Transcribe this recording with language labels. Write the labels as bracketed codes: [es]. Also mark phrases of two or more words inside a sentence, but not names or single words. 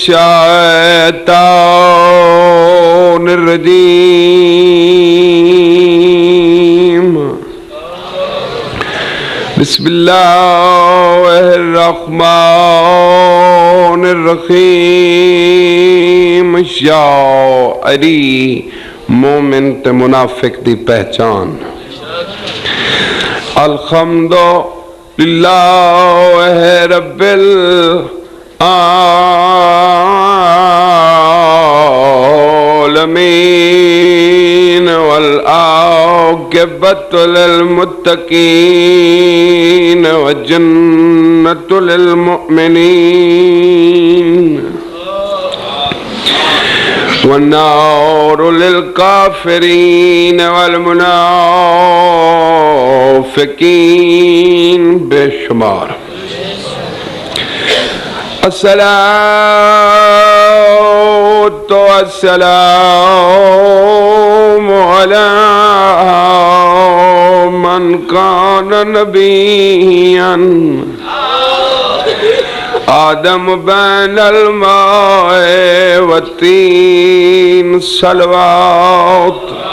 [ar] الشیطان الرجیم بسم اللہ الرحمن الرحیم [pa] شاعری مومن تے منافق دی پہچان [ar] الحمد للہ رب العالمین والعاقبۃ للمتقین والجنۃ للمؤمنین والنار للکافرین والمنافقین [pa] بے شمار [ar] الصلاۃ والسلام علی من کان نبیا آدم بین الماء والتین صلوات